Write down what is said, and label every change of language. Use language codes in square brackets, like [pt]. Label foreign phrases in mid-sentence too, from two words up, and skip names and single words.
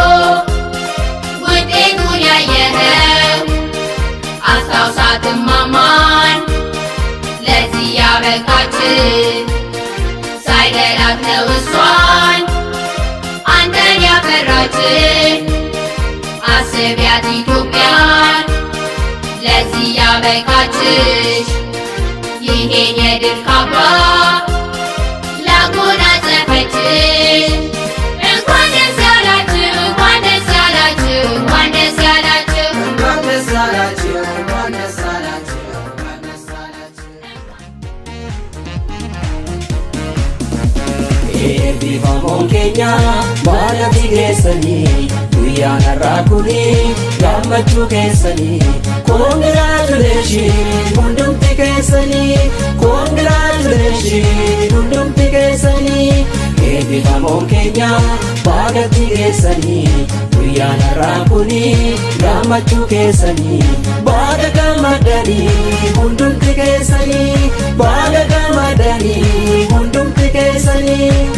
[am] ውጤቱን ያየኸው አስታውሳት እማማን ለዚህ ያበቃችን ሳይደላት ነው እሷን አንተን ያፈራችን። አስቢያት ኢትዮጵያን ለዚህ ያበቃችሽ ይሄን የድል ካባ ላጎናጸፈችሽ። እንኳን ደስ ያላችሁ እንኳን ደስ ያላችሁ እንኳን ደስ ያላችሁ እንኳን ደስ ያላችሁ እንኳን ደስ ያላችሁ እንኳን ደስ ያላችሁ Eebbifamoon [om] keenya baadhati keessanii guyyaan har'aa kuni gammachuu keessanii Congratulations hundumti keessanii Congratulations hundumti keessanii Eebbifamoon keenya baadhati keessanii guyyaan har'aa kuni gammachuu keessanii baada gammadanii hundumti keessanii baada gammadanii hundumti keessanii